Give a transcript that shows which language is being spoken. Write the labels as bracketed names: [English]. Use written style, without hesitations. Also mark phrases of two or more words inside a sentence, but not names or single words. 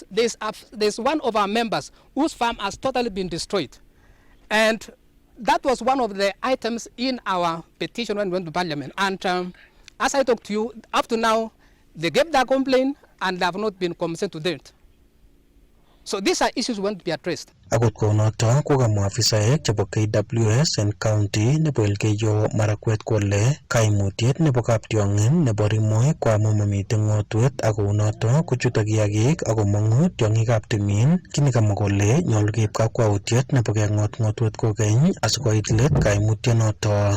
[English] There's one of our members whose farm has totally been destroyed. And that was one of the items in our petition when we went to Parliament. And as I talked to you, up to now, they gave their complaint and they have not been compensated to date. So these are issues we want to be addressed. [Kalenjin] Akot kounoto kokamwa afisaek chebo KWS en county nebo Elgeyo Marakwet kole kaimutiet nebo kaptiong'in nebo Rimoi ko amu mamite ng'otwet ak kounoto kochute kiagik ak komong'u tiong'ikab timin. Kini kamwa kole nyolu keib kakwautiet nebo keng'ot ng'otwet kokeny asikoit let kaimutyonoto.